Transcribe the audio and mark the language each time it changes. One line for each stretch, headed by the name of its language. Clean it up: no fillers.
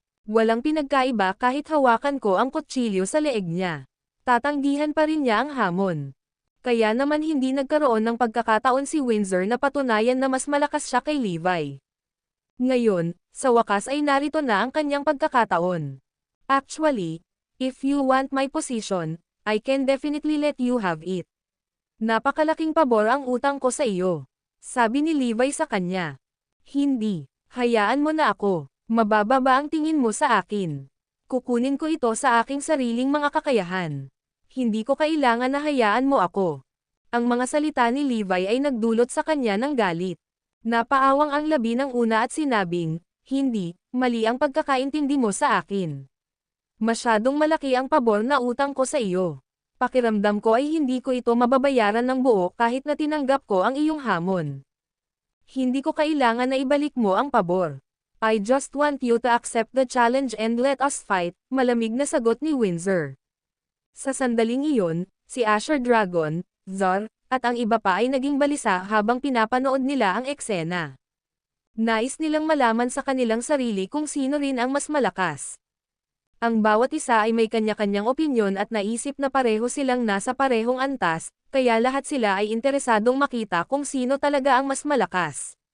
Filipino: Walang pinagkaiba kahit hawakan ko ang kutsilyo sa leeg niya. Tatanggihan pa rin niya ang hamon. Kaya naman hindi nagkaroon ng pagkakataon si Windsor na patunayan na mas malakas siya kay Levi. Ngayon, sa wakas ay narito na ang kanyang pagkakataon.
English: Actually, if you want my position, I can definitely let you have it.
Filipino: Napakalaking pabor ang utang ko sa iyo. Sabi ni Levi sa kanya. Hindi, hayaan mo na ako. Mababa ba ang tingin mo sa akin? Kukunin ko ito sa aking sariling mga kakayahan. Hindi ko kailangan na hayaan mo ako. Ang mga salita ni Levi ay nagdulot sa kanya ng galit. Napaawang ang labi ng una at sinabing, hindi, mali ang pagkakaintindi mo sa akin. Masyadong malaki ang pabor na utang ko sa iyo. Pakiramdam ko ay hindi ko ito mababayaran ng buo kahit na tinanggap ko ang iyong hamon. Hindi ko kailangan na ibalik mo ang pabor.
English: I just want you to accept the challenge and let us fight,
Filipino: malamig na sagot ni Windsor. Sa sandaling iyon, si Asher Dragon, Zar, at ang iba pa ay naging balisa habang pinapanood nila ang eksena. Nais nilang malaman sa kanilang sarili kung sino rin ang mas malakas. Ang bawat isa ay may kanya-kanyang opinyon at naisip na pareho silang nasa parehong antas, kaya lahat sila ay interesadong makita kung sino talaga ang mas malakas.